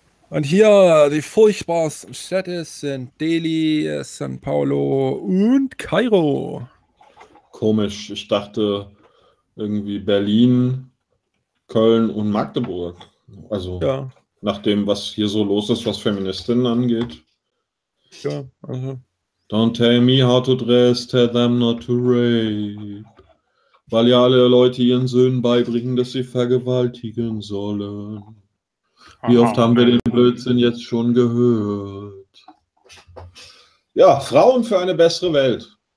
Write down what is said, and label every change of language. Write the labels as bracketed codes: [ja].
[de] Und hier die furchtbarsten Städte sind Delhi, San Paulo und Kairo. Komisch, ich dachte irgendwie Berlin, Köln und Magdeburg. Also ja, nach dem, was hier so los ist, was Feministinnen angeht. Ja, also. [en] Don't tell me how to dress, tell them not to rape. [de] weil ja alle Leute ihren Söhnen beibringen, dass sie vergewaltigen sollen. Wie oft haben wir den Blödsinn jetzt schon gehört? Ja, Frauen für eine bessere Welt.